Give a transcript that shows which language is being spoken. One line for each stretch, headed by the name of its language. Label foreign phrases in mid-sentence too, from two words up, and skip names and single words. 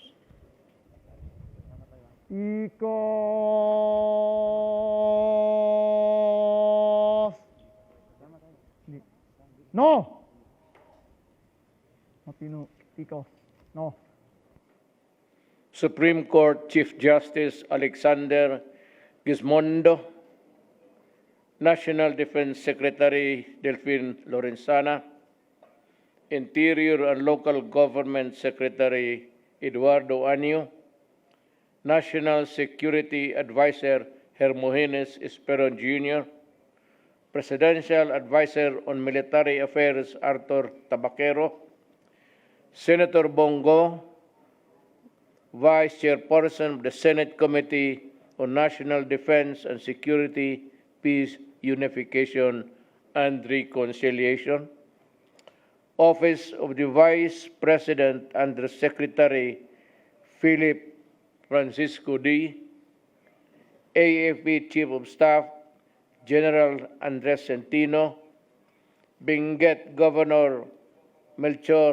English: Iko. No. Matino. Iko. No. Supreme Court Chief Justice Alexander Gizmondo, National Defense Secretary Delphine Lorenzana, Interior and Local Government Secretary Eduardo Anyo, National Security Advisor Hermogenes Esperon Jr., Presidential Advisor on Military Affairs Arthur Tabaquero, Senator Bongo, Vice Chairperson of the Senate Committee on National Defense and Security, Peace, Unification, and Reconciliation, Office of the Vice President Under Secretary Philip Francisco D., AFP Chief of Staff General Andres Centino, Benguet Governor Melchor